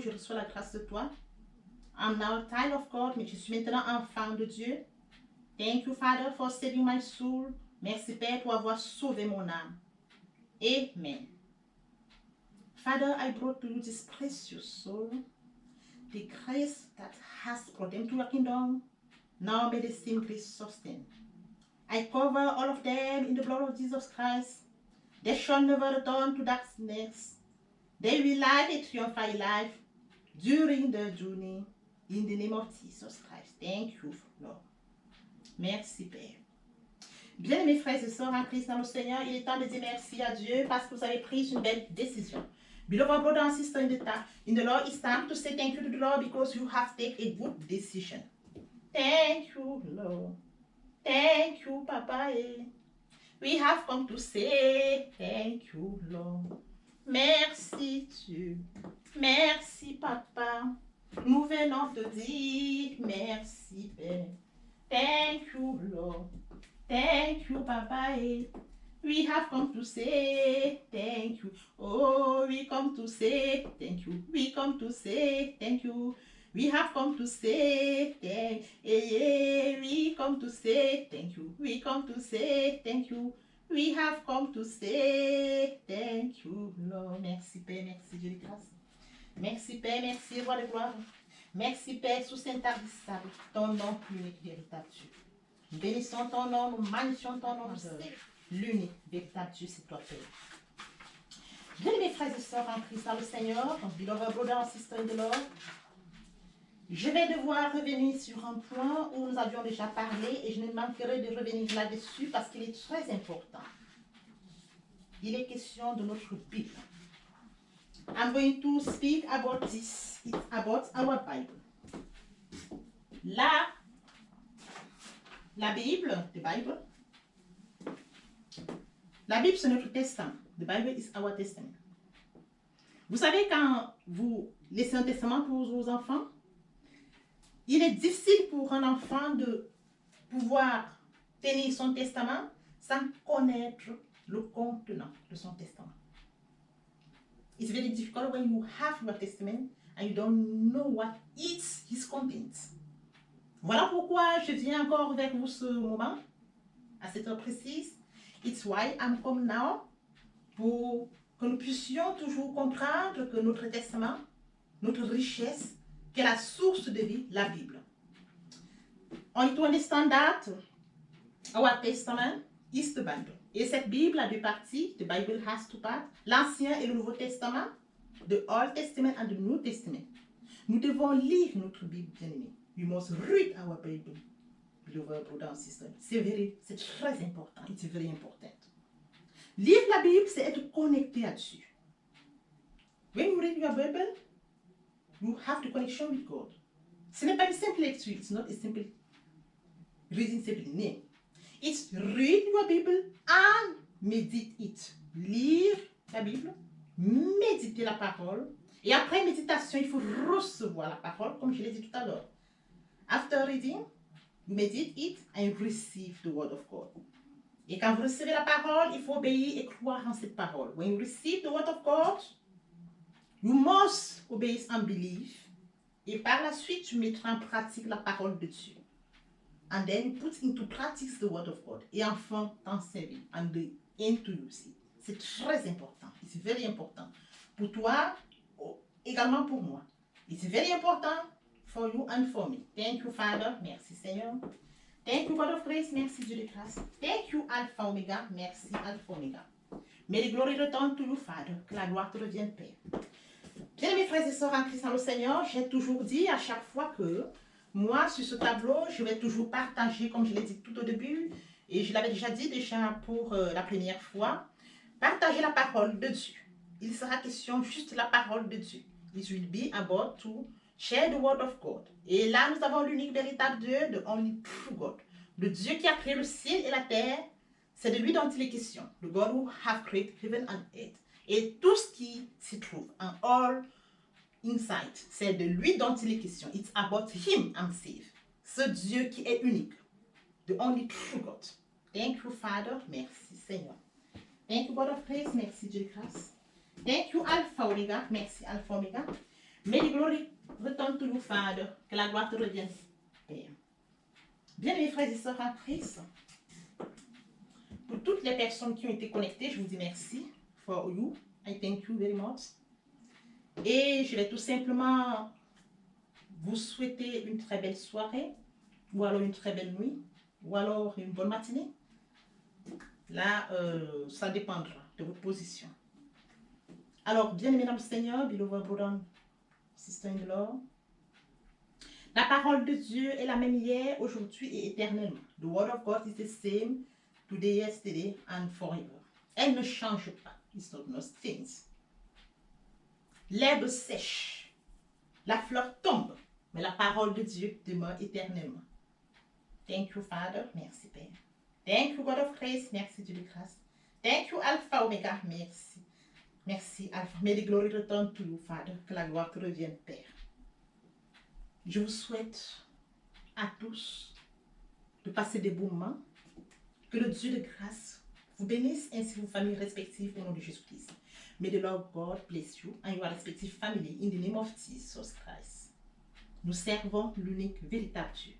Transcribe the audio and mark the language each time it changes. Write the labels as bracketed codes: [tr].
[fr] Je reçois la grâce de toi. [en] I'm now a child of God. [fr] Mais je suis maintenant enfant de Dieu. [en] Thank you, Father, for saving my soul. [fr] Merci, Père, pour avoir sauvé mon âme. Amen. [en] Father, I brought to you this precious soul, the grace that has brought them to your kingdom. Now may the same grace sustain. I cover all of them in the blood of Jesus Christ. They shall never return to darkness. They will live a triumphant life during the journey in the name of Jesus Christ. Thank you, Lord. [fr] Merci, Père. Bien-aimés frères et sœurs en Christ dans le Seigneur, il est temps de dire merci à Dieu parce que vous avez pris une belle décision. [en] Beloved brother and sister in the Lord, it's time to say thank you to the Lord because you have taken a good decision. Thank you, Lord. Thank you, Papa. We have come to say thank you, Lord. [fr] Merci, Dieu. Merci, Papa. Nous venons te dire merci, Père. [en] Thank you, Lord. Thank you, Papa. We have come to say thank you. Oh, we come to say thank you. We come to say thank you. We have come to say thank you. We come to say thank you. We come to say thank you. We have come to say thank you, Lord. [fr] Merci, Père. Merci, Dieu de grâce. Merci, Père. Merci, Roi de gloire. Merci, Père, sous Saint-Tarissable, ton nom unique, véritable Dieu. Nous bénissons ton nom, nous magnifions ton nom, c'est l'unique, véritable Dieu, c'est toi, Père. Bien, mes frères et sœurs en Christ, dans le Seigneur, [en] beloved brother and sister in the Lord, [fr] je vais devoir revenir sur un point où nous avions déjà parlé et je ne manquerai de revenir là-dessus parce qu'il est très important. Il est question de notre Bible. [en] I'm going to speak about this. It's about our Bible. [fr] La Bible, [en] the Bible. [fr] La Bible, c'est notre testament. [en] The Bible is our testament. [fr] Vous savez, quand vous laissez un testament pour vos enfants, il est difficile pour un enfant de pouvoir tenir son testament sans connaître le contenant de son testament. [en] It's very difficult when you have your testament and you don't know what is his content. [fr] Voilà pourquoi je viens encore vers vous ce moment, à cette heure précise. [en] It's why I'm come now, [fr] pour que nous puissions toujours comprendre que notre testament, notre richesse, qu'est la source de vie, la Bible. [en] On to understand that our testament is the Bible. [fr] Et cette Bible a deux parties. [en] The Bible has two parts. [fr] L'Ancien et le Nouveau Testament. [en] The Old Testament and the New Testament. [fr] Nous devons lire notre Bible, bien-aimés. [en] We must read our Bible, beloved brother and sister. [fr] C'est très important. [en] It's very important. [fr] Lire la Bible, c'est être connecté à Dieu. [en] When you read your Bible, you have the connection with God. [fr] Ce n'est pas une simple lecture. [en] It's not a simple reading simply. No. It's read your Bible and meditate it. [fr] Lire la Bible, méditer la parole. Et après méditation, il faut recevoir la parole, comme je l'ai dit tout à l'heure. [en] After reading, meditate it and receive the word of God. [fr] Et quand vous recevez la parole, il faut obéir et croire en cette parole. [en] When you receive the word of God, you must obey and believe. [fr] Et par la suite, tu mettras en pratique la parole de Dieu. [en] And then you put into practice the word of God. [fr] Et enfin, t'en servir. [en] And the end to use it. [fr] C'est très important. [en] It's very important. [fr] Pour toi, également pour moi. [en] It's very important for you and for me. Thank you, Father. [fr] Merci, Seigneur. [en] Thank you, God of grace. [fr] Merci, Dieu de grâce. [en] Thank you, Alpha Omega. [fr] Merci, Alpha Omega. [en] May the glory return to you, Father. [fr] Que la gloire te revienne, Père. Bien, mes frères et sœurs en Christ dans le Seigneur, j'ai toujours dit à chaque fois que moi, sur ce tableau, je vais toujours partager, comme je l'ai dit tout au début, et je l'avais déjà dit pour la première fois, partager la parole de Dieu. Il sera question juste de la parole de Dieu. [en] It will be about to share the word of God. [fr] Et là, nous avons l'unique véritable Dieu, [en] the only true God. [fr] Le Dieu qui a créé le ciel et la terre, c'est de lui dont il est question. [en] The God who have created heaven and earth. [fr] Et tout ce qui s'y trouve, [en] and all inside, [fr] c'est de lui dont il est question. [en] It's about him himself. [fr] Ce Dieu qui est unique. [en] The only true God. Thank you, Father. [fr] Merci, Seigneur. [en] Thank you, God of grace. [fr] Merci, Dieu de grâce. [en] Thank you, Alpha Omega. [fr] Merci, Alpha Omega. [en] May the glory return to you, Father. [fr] Que la gloire te revienne, Père. Bien, mes frères et sœurs en Christ, pour toutes les personnes qui ont été connectées, je vous dis merci. [en] For you, I thank you very much. [fr] Et je vais tout simplement vous souhaiter une très belle soirée, ou alors une très belle nuit, ou alors une bonne matinée. Là, ça dépendra de votre position. Alors, bien-aimés dans le Seigneur, [en] beloved brother, sister in the Lord, [fr] la parole de Dieu est la même hier, aujourd'hui et éternellement. [en] The word of God is the same today, yesterday and forever. [fr] Elle ne change pas. [en] It's not no things. [fr] L'herbe sèche, la fleur tombe, mais la parole de Dieu demeure éternellement. [en] Thank you, Father. [fr] Merci, Père. [en] Thank you, God of grace. [fr] Merci, Dieu de grâce. [en] Thank you, Alpha Omega. [fr] Merci. Merci, Alpha. [en] May the glory return to you, Father. [fr] Que la gloire te revienne, Père. Je vous souhaite à tous de passer des bons moments. Que le Dieu de grâce vous bénisse ainsi que vos familles respectives au nom de Jésus-Christ. [en] May the Lord God bless you and your respective family in the name of Jesus Christ. [fr] Nous servons l'unique véritable Dieu.